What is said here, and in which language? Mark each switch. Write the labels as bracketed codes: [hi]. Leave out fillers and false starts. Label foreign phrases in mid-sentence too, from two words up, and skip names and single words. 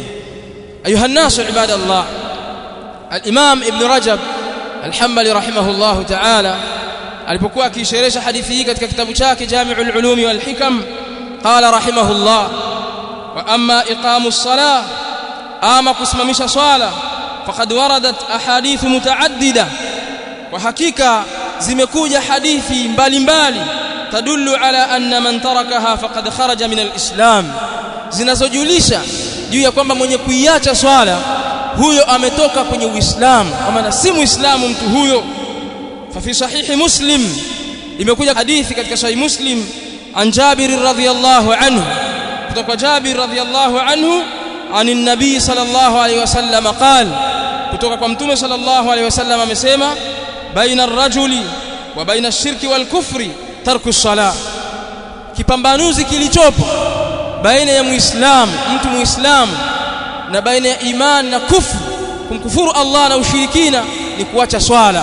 [ar] أيها الناس عباد الله, [sw] al-Imam Ibn Rajab al-Hanbali [ar] رحمه الله تعالى [sw] alipokuwa akisherehesha hadithi hii katika kitabu chake [ar] Jami'ul Ulumi wal Hikam, قال رحمه الله وأما إقام الصلاة, [sw] ama kusimamisha swala, [ar] فقد وردت أحاديث متعددة, [sw] wa hakika zimekuja hadithi mbalimbali, [ar] تدل على أن من تركها فقد خرج من الإسلام, [sw] zinazojulisha juu ya kwamba mwenye kuiacha swala huyo ametoka kwenye Uislamu, kwa maana si Muislamu mtu huyo. [ar] ففي صحيح مسلم, [sw] imekuja hadithi katika sahih Muslim [ar] عن جابر رضي الله عنه, [sw] kutoka Jabir [ar] رضي الله عنه عن النبي صلى الله عليه وسلم قال, [sw] kutoka kwa Mtume [ar] صلى الله عليه وسلم [sw] amesema, [ar] بين الرجل وبين الشرك والكفر ترك الصلاة, [sw] kipambanuzi kilichopo baina ya Muislamu, mtu Muislamu, na baina ya imani na kufru, kumkufuru Allah na ushirikina, ni kuacha swala.